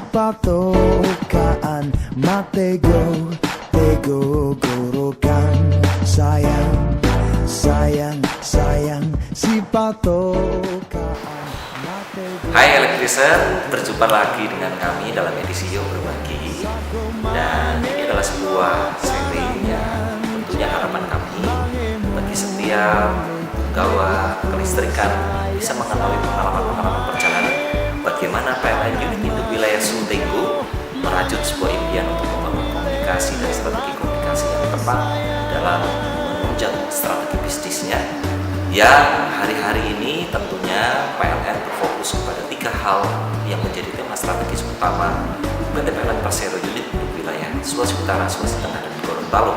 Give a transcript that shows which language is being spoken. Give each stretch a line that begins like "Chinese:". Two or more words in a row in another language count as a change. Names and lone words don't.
Indonesian: patokaan matego tego gorokan sayang sayang sayang si patokaan matego. Hai Elektriser, berjumpa lagi dengan kami dalam edisi Yuk Berbagi. Dan ini adalah sebuah seri yang tentunya harapan kami bagi setiap penggawa kelistrikan bisa mengetahui pengalaman-pengalaman perjalanan bagaimana PLN unit induk wilayah Sultenggo merajut sebuah impian untuk membangun komunikasi dan strategi komunikasi yang tepat dalam menunjang strategi bisnisnya, yang hari-hari ini tentunya PLN berfokus kepada 3 hal yang menjadi tema strategis utama PT PLN Persero unit induk wilayah Sulawesi Utara, Sulawesi Tengah, dan Gorontalo.